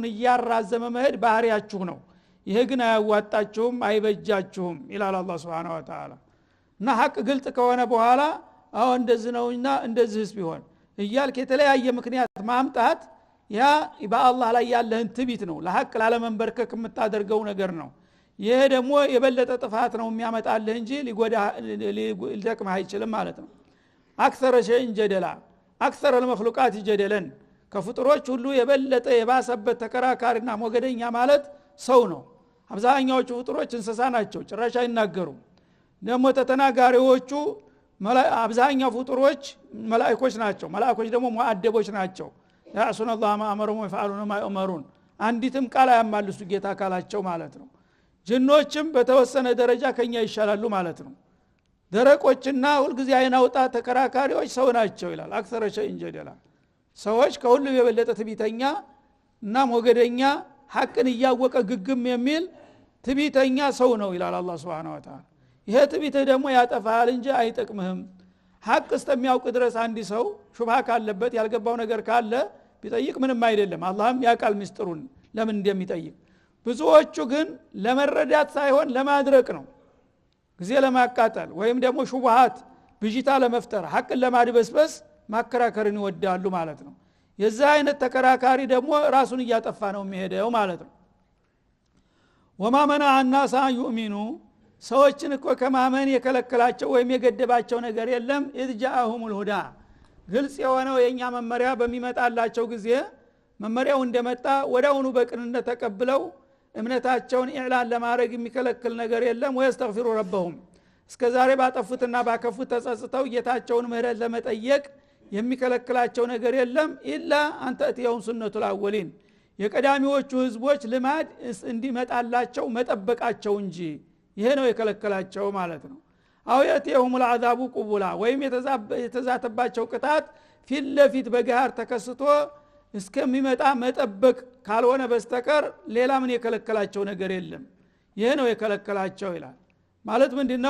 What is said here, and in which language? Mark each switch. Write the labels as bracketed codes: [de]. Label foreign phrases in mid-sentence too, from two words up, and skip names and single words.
[am] ያራዘመ መሄድ ባህሪያችሁ ነው ይሄ ግን አያዋጣችሁም አይበጃችሁም ይላል አላህ [ar] سبحانه وتعالى [am] እና ሐቅ ግልጥ ከሆነ በኋላ አው እንደዚህ ነውና እንደዚህስ ቢሆን እያልክ የተለያየ ምክንያት ማምጣት ያ በአላህ ላይ ያለህን ትቢት ነው ለሐቅ ላለመንበርከክ የምታደርገው ነገር ነው ይሄ ደግሞ የበለጠ ጥፋት ነው የሚያመጣልህ እንጂ ሊጠቅምህ አይችልም ማለት ነው [ar] أكثر شيء جدلا أكثر المخلوقات جدلا [am] ከፍጥሮች ሁሉ የበለጠ የባሰበት ተከራካሪና ሞገደኛ ማለት ሰው ነው አብዛኛዎቹ ፍጥሮች እንስሳ ናቸው ጭራሽ አይናገሩም ደግሞ ተተናጋሪዎቹ አብዛኛው ፍጥሮች መላእክቶች ናቸው መላእክቶች ደግሞ ሙአደቦች ናቸው [ar] يعصون الله ما أمرهم ويفعلون ما يؤمرون [am] አንዲትም ቃል ያማልሱ ጌታ ካላቸው ማለት ነው ጅኖችም በተወሰነ ደረጃ ከኛ ይሻላሉ ማለት ነው ደረቆችና ሁልጊዜ አይናውጣ ተከራካሪዎች ሰው ናቸው ይላል [ar] أكثر شيء جدلا [am] ሰዎች ከሁሉ የበለጠ ትቢተኛ እና ሞገደኛ ሐቅን ያወቀ ግግም የሚል ትቢተኛ ሰው ነው ይላል አላህ [ar] سبحانه وتعالى [am] ይሄ ትቢት ደግሞ ያጠፋል እንጂ አይጠቅምህም ሐቅ እስከሚያውቅ ድረስ አንዲ ሰው ሹብሃ ካለበት ያልገባው ነገር ካለ ቢጠይቅ ምንም አይደለም አላህም ያቃል ምስጥሩን ለምን እንደሚጠይቅ ብዙዎቹ ግን ለመረዳት ሳይሆን ለማድረቅ ነው ጊዜ ለማቃጠል ወይም ደግሞ ሹብሃት ብጂታ ለመፍጠር ሐቅን ለማድበስበስ ማከራከርን ይወዳሉ ማለት ነው የዛ አይነት ተከራካሪ ደግሞ ራሱን እያጠፋ ነው የሚሄደው ማለት ነው [ar] وما منع الناس ان يؤمنوا [am] ሰዎችን እኮ ከማመን የከለከላቸው ወይም የገደባቸው ነገር የለም [ar] اذ جاءهم الهدى [am] ግልጽ የሆነው የኛ መመሪያ በሚመጣላቸው ጊዜ መመሪያው እንደመጣ ወዳውኑ በቅንነት ተቀብለው እምነታቸውን ኢዕላን ለማድረግ የሚከለክል ነገር የለም [ar] ويستغفروا ربهم [am] እስከዛሬ ባጠፉትና ባከፉት ተጸጽተው ጌታቸውን ምህረት ለመጠየቅ የሚከለክላቸው ነገር የለም [ar] إلا أن تأتيهم سنة الأولين [am] የቀዳሚዎቹ ህዝቦች ልማድ እንዲመጣላቸው መጠበቃቸው እንጂ ይሄ ነው የከለከላቸው ማለት ነው። [ar] أو يأتيهم العذاب قبلا [am] ወይም የተዛተባቸው ቅጣት ፊት ለፊት በጋር ተከስቶ እስከሚመጣ መጠበቅ ካልሆነ በስተቀር ሌላ ምን የከለከላቸው ነገር የለም። ይሄ ነው የከለከላቸው ይላል። ማለት ምንድነው?